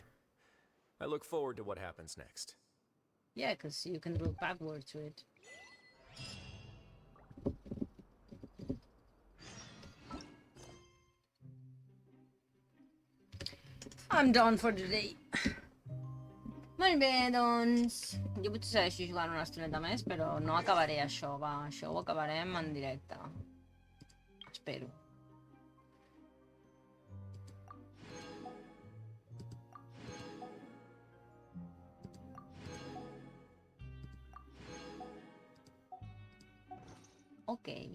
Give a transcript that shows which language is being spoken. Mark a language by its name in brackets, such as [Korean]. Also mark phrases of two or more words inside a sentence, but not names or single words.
[English] I look forward to what happens next. Yeah, because you can look backward to it. I'm done for today. [Catalan] Molt bé, doncs... Jo potser segueixo jugant una estoneta més, però no acabaré això, va. Això ho acabarem en directe. Espero. Ok.